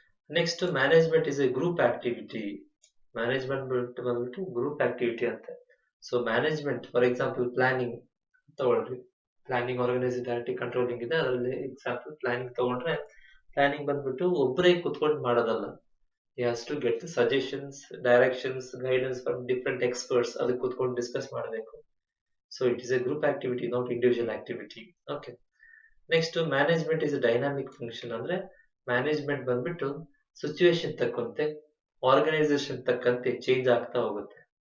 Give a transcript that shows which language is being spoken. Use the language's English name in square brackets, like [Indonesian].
[English] Next, management is a group activity. [Kannada] Management ಬಂದ್ಬಿಟ್ಟು group activity ಅಂತ. So management for example planning ತಗೊಳ್ರಿ. Planning, organising, directing, controlling ಇದೆ. ಅದರಲ್ಲಿ example planning ತಗೊಂಡ್ರೆ, planning ಬಂದ್ಬಿಟ್ಟು ಒಬ್ಬರೇ ಕುತ್ಕೊಂಡು ಮಾಡೋದಲ್ಲ. [English] He has to get the suggestions, directions, guidance from different experts. [Kannada] ಅದಕ್ಕೆ ಕುತ್ಕೊಂಡು ಡಿಸ್ಕಸ್ ಮಾಡಬೇಕು. [English] So it is a group activity, not individual activity. Okay. Next, management is dynamic function. [Kannada] ಅಂದ್ರೆ ಮ್ಯಾನೇಜ್ಮೆಂಟ್ ಬಂದ್ಬಿಟ್ಟು ಸಿಚುವೇಶನ್ ತಕ್ಕಂತೆ, ಆರ್ಗನೈಸೇಷನ್ ತಕ್ಕಂತೆ ಚೇಂಜ್ ಆಗ್ತಾ ಹೋಗುತ್ತೆ.